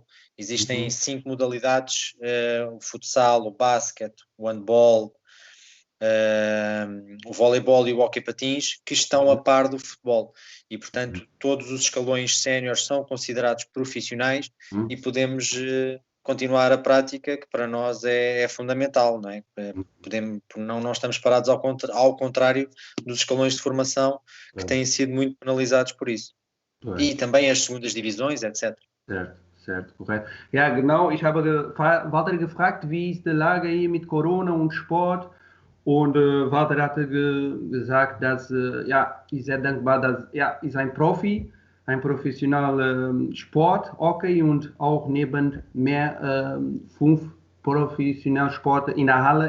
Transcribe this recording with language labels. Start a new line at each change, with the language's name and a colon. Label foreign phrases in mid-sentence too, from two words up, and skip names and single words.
Portuguese: Existem 5 modalidades: o futsal, o basquete, o handball, o voleibol e o hóquei patins, que estão a par do futebol, e portanto todos os escalões séniores são considerados profissionais e podemos continuar a prática, que para nós é fundamental, não é? Não estamos parados, ao contrário dos escalões de formação, que têm sido muito penalizados por isso. E também as segundas divisões, etc. Certo,
German: korrekt. Ja, genau. Ich habe Walter gefragt, wie ist die Lage hier mit Corona und Sport? Und Walter hatte gesagt, dass ist sehr dankbar, dass ist ein Profi, ein professioneller Sport, Hockey und auch neben mehr 5 professionelle Sporten in der Halle.